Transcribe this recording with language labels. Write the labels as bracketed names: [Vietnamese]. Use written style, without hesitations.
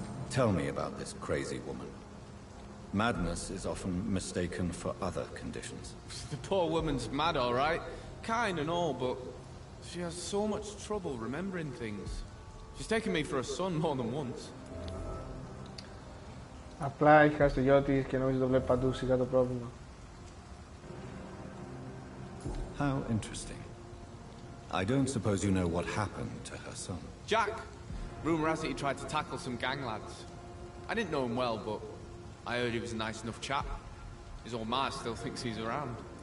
[English] Tell me about this crazy woman. Madness is often mistaken for other conditions. The poor woman's mad, all right. Kind and all, but she has so much trouble remembering things. She's taken me for a son more than once. [Greek] Απλά έχει χάσει το γιο της και νομίζω το βλέπει παντού σιγά το πρόβλημα. [English] How interesting. I don't suppose you know what happened to her son. Jack! Rumour has it he tried to tackle some gang lads. I didn't know him well, but I heard he was a nice enough chap. His old ma still thinks he's around.